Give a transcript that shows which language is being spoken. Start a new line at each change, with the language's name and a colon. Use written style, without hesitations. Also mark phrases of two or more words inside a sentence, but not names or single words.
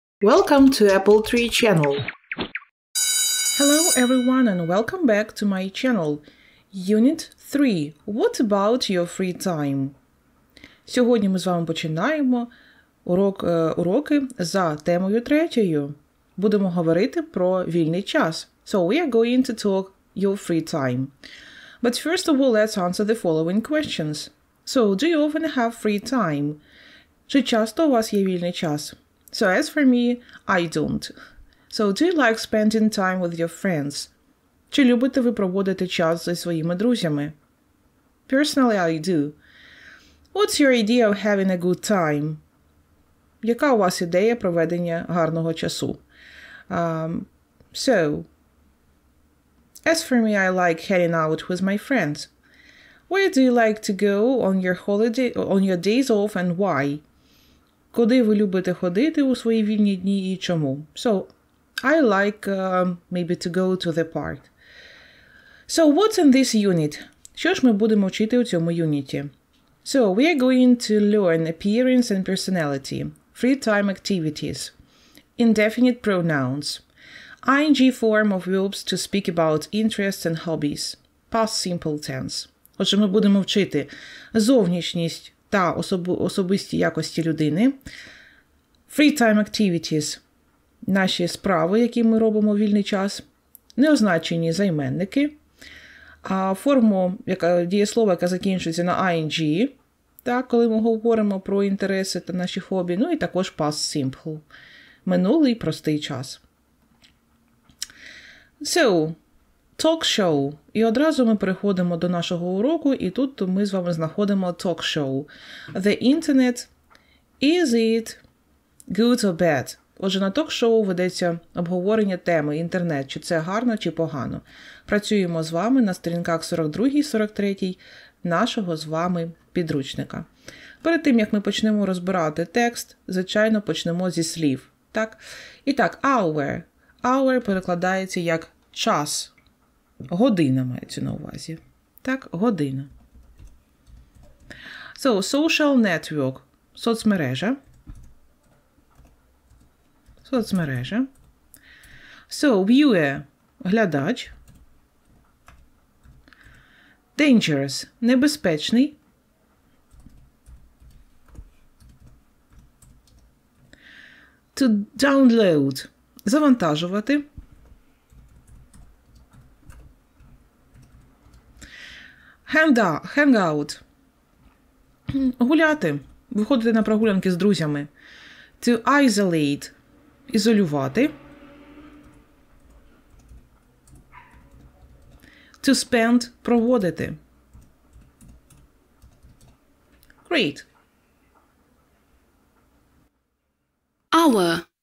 English: Welcome to Apple Tree channel. Hello everyone and welcome back to my channel. Unit 3. What about your free time?
Ukrainian: Сьогодні ми з вами починаємо уроки за темою 3. Будемо говорити про вільний час.
English: So we are going to talk your free time. But first of all, let's answer the following questions. So, do you often have free time?
Ukrainian: Чи часто у вас є вільний час?
English: So as for me, I don't. So do you like spending time with your friends?
Ukrainian: Чи любите ви проводити час зі своїми друзями?
English: Personally, I do. What's your idea of having a good time?
Ukrainian: Яка у вас ідея проведення гарного часу?
English: So, as for me, I like hanging out with my friends. Where do you like to go on your days off and why?
Ukrainian: Куди ви любите ходити у свої вільні дні і чому?
English: So, I like maybe to go to the park. So, what's in this unit?
Ukrainian: Що ж ми будемо вчити у цьому юніті?
English: So, we are going to learn appearance and personality, free time activities, indefinite pronouns, ing form of verbs to speak about interests and hobbies, past simple tense.
Ukrainian: Отже, ми будемо вчити зовнішність та особисті якості людини,
English: free time activities –
Ukrainian: наші справи, які ми робимо у вільний час, неозначені займенники, форму дієслова, яка закінчується на ing, так, коли ми говоримо про інтереси та наші хобі, ну і також
English: past simple
Ukrainian: – минулий простий час.
English: So, talk show.
Ukrainian: І одразу ми переходимо до нашого уроку, і тут ми з вами знаходимо
English: talk show. The internet, is it good or bad?
Ukrainian: Отже, на ток-шоу ведеться обговорення теми інтернет, чи це гарно, чи погано. Працюємо з вами на сторінках 42 і 43 нашого з вами підручника. Перед тим, як ми почнемо розбирати текст, звичайно, почнемо зі слів. Так? І так, hour. Hour перекладається як час. Година мається на увазі. Так, година.
English: So, social network.
Ukrainian: Соцмережа. Соцмережа.
English: So, viewer. Глядач. Dangerous. Небезпечний. To download.
Ukrainian: Завантажувати. Hangout. Гуляти. Виходити на прогулянки з друзями.
English: To isolate. Ізолювати. To spend. Проводити. Great. Hour.